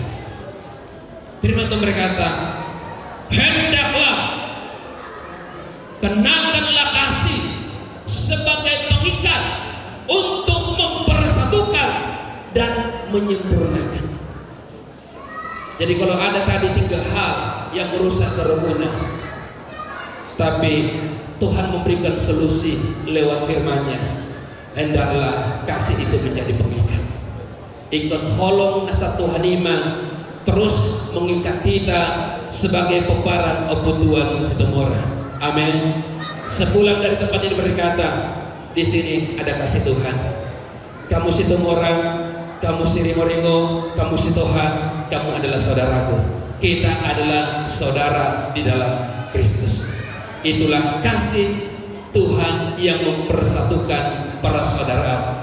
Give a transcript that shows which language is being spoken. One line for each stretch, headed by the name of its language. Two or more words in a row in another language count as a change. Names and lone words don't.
Indonesian: Firman Tuhan berkata, hendaklah kenakanlah kasih sebagai pengikat untuk mempersatukan dan menyempurnakan. Jadi kalau ada tadi 3 hal yang merusak kerukunan, tapi Tuhan memberikan solusi lewat firman-Nya, hendaklah kasih itu menjadi pengikat.
Batak Toba: Ikon holong nasa Tuhan iman terus mengikat kita sebagai peparan oputuan setemora.
Indonesian: Amin. Sepulang dari tempat ini berkata, di sini ada kasih Tuhan. Kamu sitemora, kamu sirimoringo, kamu sitohan, kamu adalah saudaraku. Kita adalah saudara di dalam Kristus. Itulah kasih Tuhan yang mempersatukan para saudara.